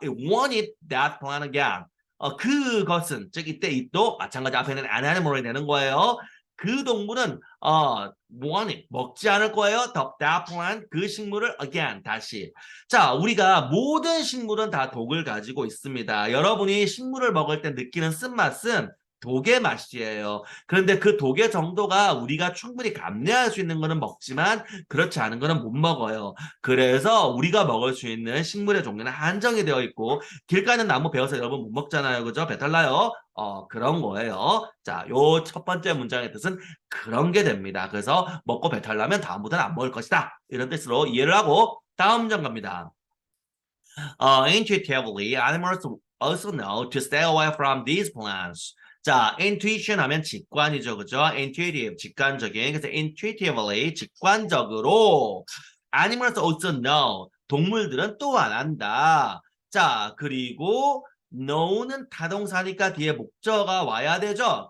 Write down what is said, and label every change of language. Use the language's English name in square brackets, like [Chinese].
[English] It won't eat that plant again. [Korean] 그것은 즉 이때 it도 마찬가지 앞에는 an animal이 되는 거예요. 그 동물은 won't eat, 먹지 않을 거예요. that plant 그 식물을 again 다시. 자, 우리가 모든 식물은 다 독을 가지고 있습니다. 여러분이 식물을 먹을 때 느끼는 쓴맛은 독의 맛이에요. 그런데 그 독의 정도가 우리가 충분히 감내할 수 있는 거는 먹지만 그렇지 않은 거는 못 먹어요. 그래서 우리가 먹을 수 있는 식물의 종류는 한정이 되어 있고 길가에 있는 나무 베어서 여러분 못 먹잖아요. 그죠? 배탈 나요. 그런 거예요. 자, 요 첫 번째 문장의 뜻은 그런 게 됩니다. 그래서 먹고 배탈 나면 다음부터는 안 먹을 것이다. 이런 뜻으로 이해를 하고 다음 문장 갑니다. [English] Intuitively, animals also know to stay away from these plants. [Korean] 자, intuition 하면 직관이죠, 그죠? intuitive, 직관적인. 그래서 intuitively, 직관적으로. [English] animals also know, [Korean] 동물들은 또한 안다. 자, 그리고 know는 타동사니까 뒤에 목적어가 와야 되죠.